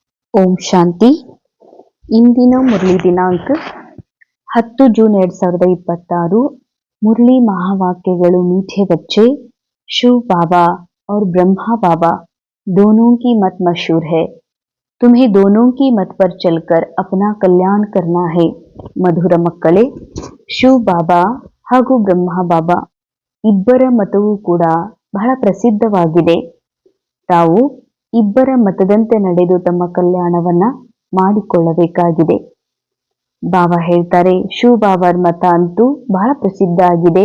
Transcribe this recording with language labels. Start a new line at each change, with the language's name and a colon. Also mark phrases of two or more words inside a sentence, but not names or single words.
Kannada: ಓಂ ಶಾಂತಿ. ಇಂದಿನ ಮುರಳಿ ದಿನಾಂಕ 10 जून 2026।
Hindi: मुरली महावाक्यಗಳು मीठे बच्चे, शिव बाबा और ब्रह्मा बाबा दोनों की मत मशहूर है। तुम्हें दोनों की मत पर चलकर अपना कल्याण करना है।
Kannada: ಮಧುರ ಮಕ್ಕಳೇ, ಶಿವ್ ಬಾಬಾ ಹಾಗೂ ಬ್ರಹ್ಮ ಬಾಬಾ ಇಬ್ಬರ ಮತವೂ ಕೂಡ ಬಹಳ ಪ್ರಸಿದ್ಧವಾಗಿದೆ. ತಾವು ಇಬ್ಬರ ಮತದಂತೆ ನಡೆದು ತಮ್ಮ ಕಲ್ಯಾಣವನ್ನ ಮಾಡಿಕೊಳ್ಳಬೇಕಾಗಿದೆ. ಬಾಬಾ ಹೇಳ್ತಾರೆ, ಶಿವ್ ಬಾಬಾರ್ ಮತ ಅಂತೂ ಬಹಳ ಪ್ರಸಿದ್ಧ ಆಗಿದೆ.